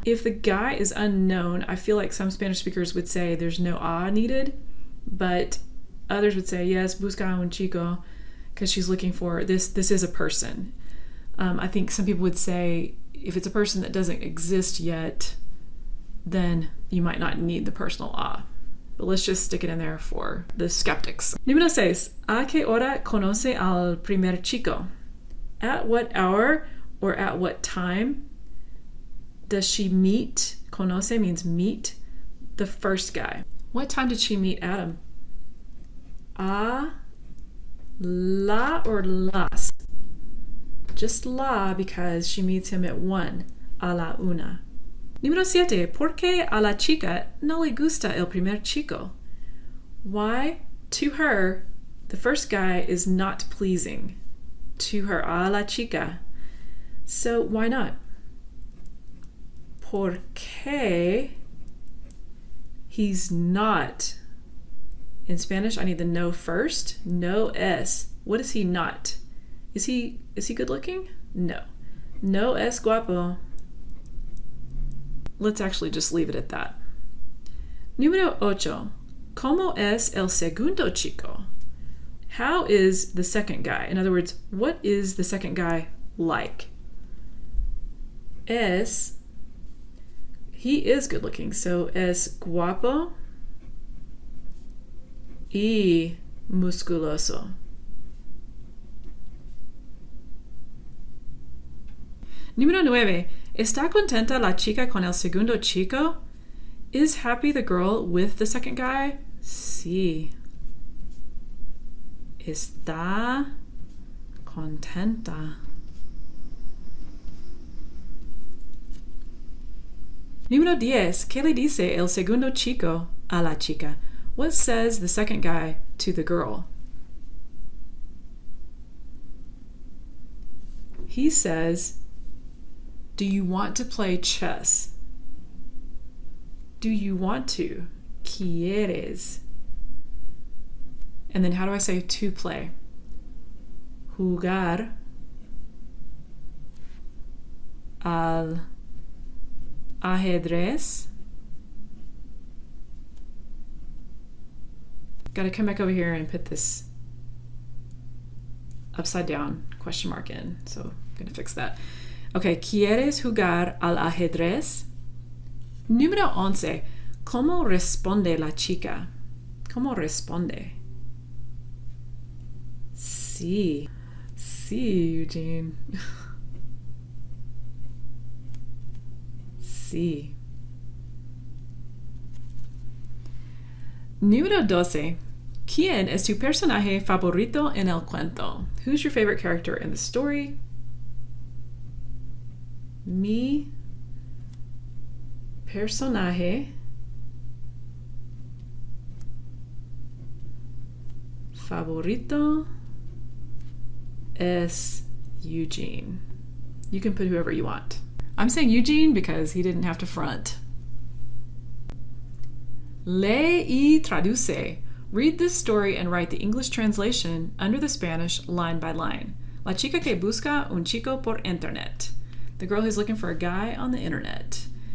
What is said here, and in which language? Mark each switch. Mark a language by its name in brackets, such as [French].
[English] If the guy is unknown, I feel like some Spanish speakers would say there's no a needed, but others would say, yes, [Spanish] busca a un chico, [English] because she's looking for this. This is a person. I think some people would say if it's a person that doesn't exist yet, then you might not need the personal a. But let's just stick it in there for the skeptics. [Spanish] Número 6. ¿A qué hora conoce al primer chico? [English] At what hour or at what time does she meet? Conoce means meet the first guy. What time did she meet Adam? A, la, or las? Just la because she meets him at 1, [Spanish] a la una. Número 7. ¿Por qué a la chica no le gusta el primer chico? [English] Why, to her, the first guy is not pleasing. To her, [Spanish] a la chica. [English] So why not? [Spanish] Porque [English] he's not. In Spanish, I need the no first. [Spanish] No es. [English] What is he not? Is he good looking? No. [Spanish] No es guapo. [English] Let's actually just leave it at that. [Spanish] Número 8. ¿Cómo es el segundo chico? [English] How is the second guy? In other words, what is the second guy like? Es, he is good looking, so [Spanish] es guapo y musculoso. Número 9. ¿Está contenta la chica con el segundo chico? [English] Is happy the girl with the second guy? [Spanish] Sí. Está contenta. Número 10. ¿Qué le dice el segundo chico a la chica? [English] What says the second guy to the girl? He says, do you want to play chess? Do you want to? [Spanish] ¿Quieres? [English] And then how do I say to play? [Spanish] Jugar al ajedrez. [English] Gotta come back over here and put this upside down question mark in. So I'm gonna fix that. [Spanish] Okay, ¿quieres jugar al ajedrez? Número 11. ¿Cómo responde la chica? ¿Cómo responde? Sí. Sí, Eugene. Sí. Número 12. ¿Quién es tu personaje favorito en el cuento? [English] Who's your favorite character in the story? [Spanish] Mi personaje favorito es Eugene. [English] You can put whoever you want. I'm saying Eugene because he didn't have to front. [Spanish] Lee y traduce. [English] Read this story and write the English translation under the Spanish line by line. [Spanish] La chica que busca un chico por internet. [English] The girl who's looking for a guy on the internet.